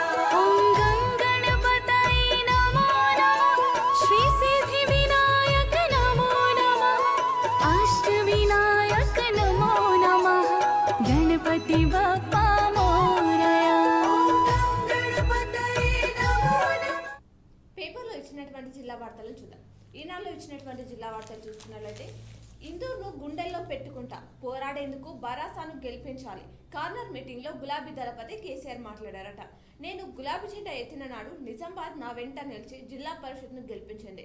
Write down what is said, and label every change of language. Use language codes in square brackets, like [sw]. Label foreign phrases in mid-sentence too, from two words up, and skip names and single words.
[sa] ओम गं गणपतये नमो नमः। श्री सिद्धि विनायक नमो नमः। अष्टविनायक नमो नमः। [mr] गणपति बाप्पा मोरया। [sa] गणपतये नमो नमः। [te] పేపర్లో ఇచ్చినటువంటి జిల్లా వార్తలను చూద్దాం. ఈనాడులో ఇచ్చినటువంటి జిల్లా వార్తలు చూస్తున్నట్లయితే ఇందూరును గుండెల్లో పెట్టుకుంటా పోరాడేందుకు బరాసాను గెలిపించాలి. [en] corner meeting [te] లో గులాబీ దళపతి కేసీఆర్ మాట్లాడారట. నేను గులాబీ జెండా ఎత్తిన నాడు నిజామాబాద్ నా వెంట నిలిచి జిల్లా పరిషత్ను గెలిపించింది.